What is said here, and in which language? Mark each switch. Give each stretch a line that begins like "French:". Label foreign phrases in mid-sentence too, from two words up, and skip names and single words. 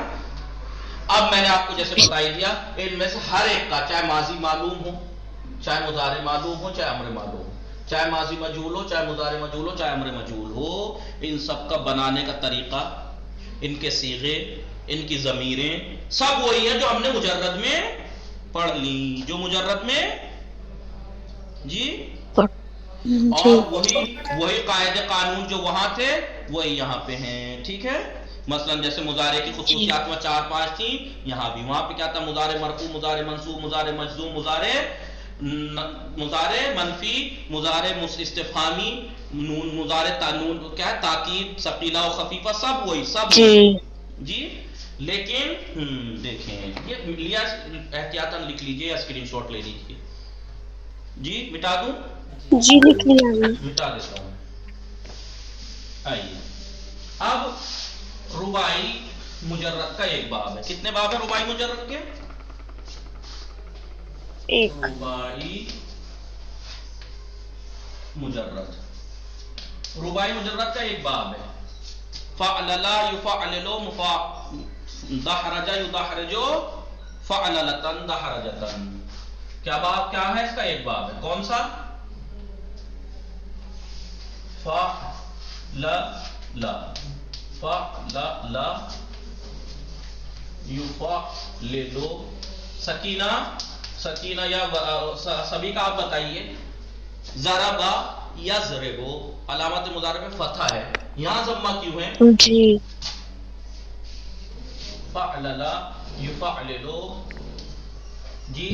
Urdu: اب میں نے آپ کو جیسے بتا ہی دیا، ان میں سے ہر ایک کا چاہے ماضی معلوم ہو، چاہے مضارع معلوم ہو، چاہے امر معلوم ہو، چاہے ماضی مجہول ہو، چاہے مضارع مجہول ہو، چاہے امر مجہول ہو، ان سب کا بنانے کا طریقہ، ان کے صیغے، ان کی ضمیریں سب وہی ہے جو ہم نے مجرد میں پڑھ لی، جو مجرد میں جی، اور وہی قاعدے قانون جو وہاں تھے وہی یہاں پہ ہیں، ٹھیک ہے. مثلا جیسے مضارع کی خصوصیات میں 4-5 تھی، یہاں بھی وہاں پہ کیا تھا؟ مضارع مرفوع، مضارع منصوب، مضارع مجزوم، مضارع منفی، مضارع استفہامی، مضارع تانون کیا ہے؟ تاکید، ثقیلہ و خفیفہ، سب وہی سب جی۔ لیکن دیکھیں یہ لیا، احتیاطاً لکھ لیجئے یا اسکرین شاٹ لے لیجئے جی۔ مٹا دوں؟ جی لکھ لیا ہم نے۔ مٹا دیتا ہوں۔ آئیے اب رباعی مجرد کا ایک باب ہے۔ کتنے باب ہیں رباعی مجرد کے؟ ایک۔ رباعی مجرد، رباعی مجرد کا ایک باب ہے۔
Arabic: فعللا یفعللو، دحرج یدحرجو، فعللتن دحرجتن۔
Urdu: کیا باب کیا ہے اس کا؟ ایک باب ہے۔ کون سا؟
Arabic: فعللا، فعللا یفعللو،
Urdu: سکینہ، سکینہ یا سبھی کا آپ بتائیے۔
Arabic: ضربا یضربو،
Urdu: علامت مضارع میں فتح ہے، یہاں ضمہ کیوں ہے؟ جی۔
Arabic: فعللا یفعللو جی۔